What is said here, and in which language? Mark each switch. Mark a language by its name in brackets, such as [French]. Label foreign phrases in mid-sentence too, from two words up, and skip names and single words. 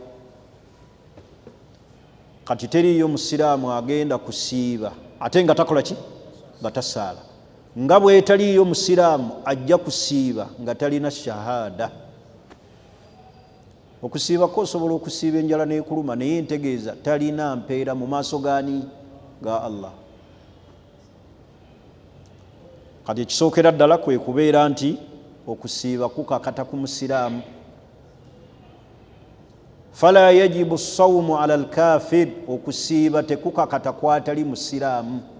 [Ganda] Kati teriyo musiraamu agenda kusiiba ate nga takola ki? Nga tasaala. Nga bwetaliyo musiraamu ajja kusiiba nga talina shahada. Okusiiba ko osobola okusiiba enjala n'ekuluma naye ntegeeza talina mpeera mu maaso gani? Ga Allah. Kati ekisookera ddala kwe kubeera nti okusiiba kukakata ku musiraamu. [Arabic] فلا يجب الصوم على الكافر, [Ganda] okusiiba tekukakata kwatali musiraamu.